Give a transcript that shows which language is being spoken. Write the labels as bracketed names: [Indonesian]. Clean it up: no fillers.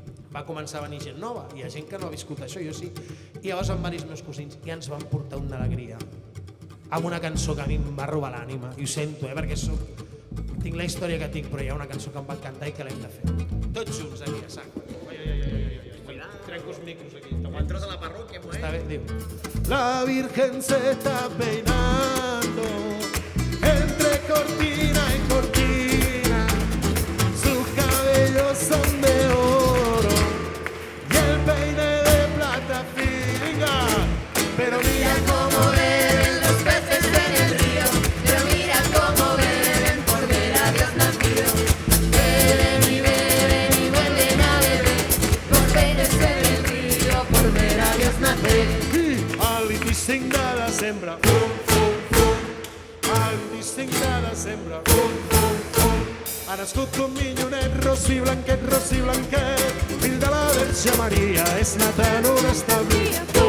[Catalan] Va començar a venir gent nova, hi ha gent que no ha viscut això, jo sí. I llavors van venir els meus cosins i ens van portar una alegria amb una cançó que a mi em va robar l'ànima, i ho sento, perquè tinc la història que tinc, però hi ha una cançó que em va encantar i que l'hem de fer. Tots junts aquí, a sac. Trenco els micros aquí. [Spanish] Entras a la parroquia, pues. [Catalan] Està bé, diu. [Spanish] La Virgen se está peinando entre cortina y cortina, sus cabellos son de oro y el peine de plata fina, pero mira cómo beben los peces en el río, pero mira cómo beben por ver a Dios nacido, beben y vuelven a beber por peines en el río, por ver a Dios nacer. [Catalan] Al 25 de desembre, el 25 de desembre ha nascut un minyonet rossí blanquet, fill de la Verge Maria, és nat en un establiment.